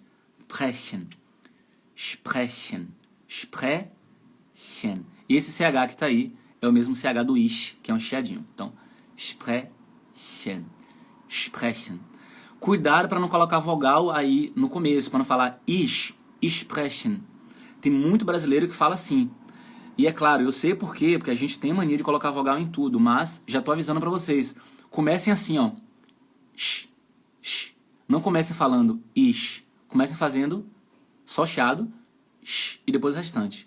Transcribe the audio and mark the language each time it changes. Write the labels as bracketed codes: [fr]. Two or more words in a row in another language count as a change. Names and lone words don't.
[de] Sprechen. Sprechen. Sprechen. [pt] E esse CH que tá aí é o mesmo CH do ish, que é um chiadinho. Então, [de] sprechen. sprechen. [pt] Cuidado para não colocar vogal aí no começo, para não falar [de] ich, sprechen. [pt] Tem muito brasileiro que fala assim. E é claro, eu sei por quê, porque a gente tem mania de colocar vogal em tudo, mas já tô avisando para vocês. Comecem assim, ó. Sh, sh. Não comecem falando ich. Comecem fazendo só chiado, sh, e depois o restante.